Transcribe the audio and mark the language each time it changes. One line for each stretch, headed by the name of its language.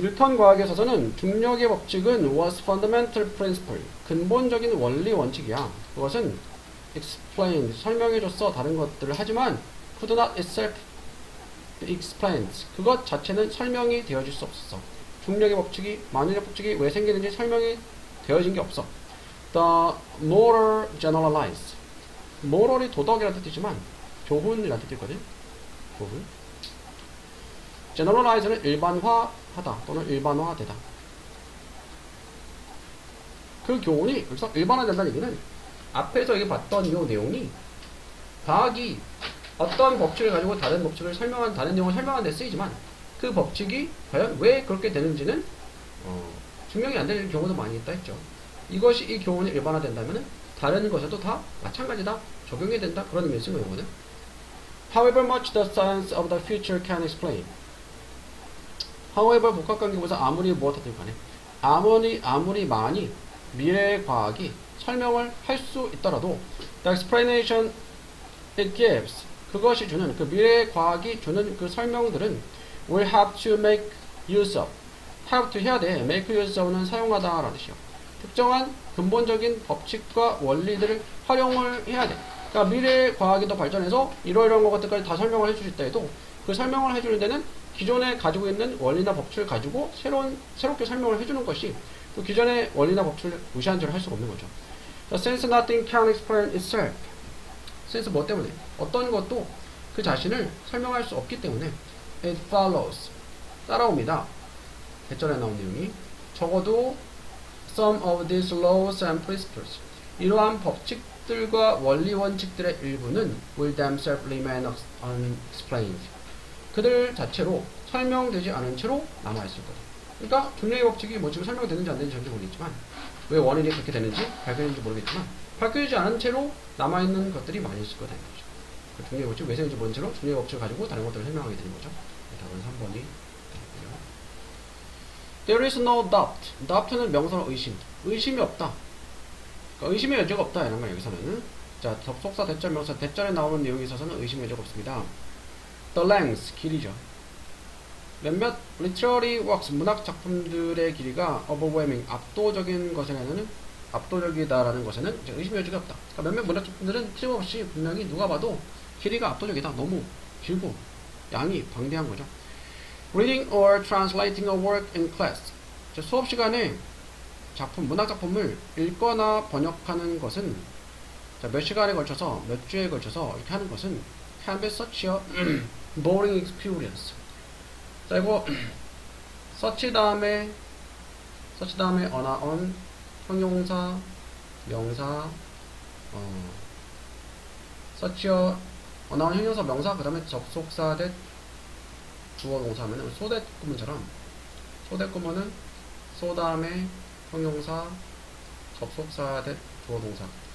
Korean: 뉴턴 과학에 있어서는 중력의 법칙은
English: was fundamental principle.
Korean: 근본적인 원리 원칙이야. 그것은
English: explained.
Korean: 설명해줬어. 다른 것들을 하지만
English: could not itself explained.
Korean: 그것 자체는 설명이 되어질 수 없었어. 중력의 법칙이, 만유인력 법칙이 왜 생기는지 설명이 되어진 게 없어.
English: The moral generalized.
Korean: moral이 도덕이라는 뜻이지만 교훈이라는 뜻이 있거든. 교훈. generalize는 일반화하다 또는 일반화되다. 그 교훈이 여기서 일반화된다는 얘기는 앞에서 여기 봤던 이 내용이 과학이 어떤 법칙을 가지고 다른 법칙을 설명한 다른 내용을 설명하는 데 쓰이지만 그 법칙이 과연 왜 그렇게 되는지는 증명이 안 되는 경우도 많이 있다 했죠. 이것이 이 교훈이 일반화된다면 다른 것에도 다 마찬가지다 적용이 된다 그런 의미를 쓴 거거든.
English: However much the science of the future can explain.
Korean: However 복합관계부사 아무리 무엇하든 간에 아무리 많이 미래의 과학이 설명을 할 수 있더라도
English: the explanation it gives
Korean: 그것이 주는 그 미래의 과학이 주는 그 설명들은
English: will have to make use of have to
Korean: 해야 돼
English: make use of
Korean: 는 사용하다 라는 뜻이요. 특정한 근본적인 법칙과 원리들을 활용을 해야 돼. 그러니까 미래의 과학이 더 발전해서 이러이러한 것들까지 다 설명을 해줄 수 있다 해도 그 설명을 해주는 데는 기존에 가지고 있는 원리나 법칙을 가지고 새롭게 설명을 해주는 것이 또 기존의 원리나 법칙을 무시한 채로 할 수가 없는 거죠.
English: Since nothing can explain itself.
Korean: since 뭐 때문에? 어떤 것도 그 자신을 설명할 수 없기 때문에
English: it follows.
Korean: 따라옵니다. 대절에 나온 내용이 적어도
English: some of these laws and principles.
Korean: 이러한 법칙들과 원리 원칙들의 일부는
English: will themselves remain unexplained.
Korean: 그들 자체로 설명되지 않은 채로 남아있을 거다. 그러니까 중력의 법칙이 뭐 지금 설명되는지 안 되는지 전혀 모르겠지만 왜 원인이 그렇게 되는지 밝혀지는지 모르겠지만 밝혀지지 않은 채로 남아있는 것들이 많이 있을 거다는 거죠. 그 중력의 법칙 왜 생긴지 모른 채로 중력의 법칙을 가지고 다른 것들을 설명하게 되는 거죠. 답은 3번이 되겠고요.
English: There is no doubt.
Korean: doubt는 명사로 의심. 의심이 없다. 그러니까 의심의 여지가 없다 이런 말 여기서는. 자, 접속사 대절 명사 대절에 나오는 내용에 있어서는 의심의 여지가 없습니다.
English: The length,
Korean: 길이죠. 몇몇
English: literary works,
Korean: 문학 작품들의 길이가 overwhelming, 압도적인 것에는 압도적이다라는 것에는 이제 의심의 여지가 없다. 그러니까 몇몇 문학 작품들은 틀림없이 분명히 누가 봐도 길이가 압도적이다. 너무 길고 양이 방대한 거죠.
English: Reading or translating a work in class.
Korean: 수업 시간에 작품, 문학 작품을 읽거나 번역하는 것은 몇 시간에 걸쳐서 몇 주에 걸쳐서 이렇게 하는 것은
English: can be such a boring experience.
Korean: 자, 이거 such 다음에 on, 형용사, 명사, such a on 형용사, 명사, 그 다음에 접속사 대 주어 동사 하면 so that 구문처럼 so that 구문은 so 다음에 형용사, 접속사 대 주어 동사.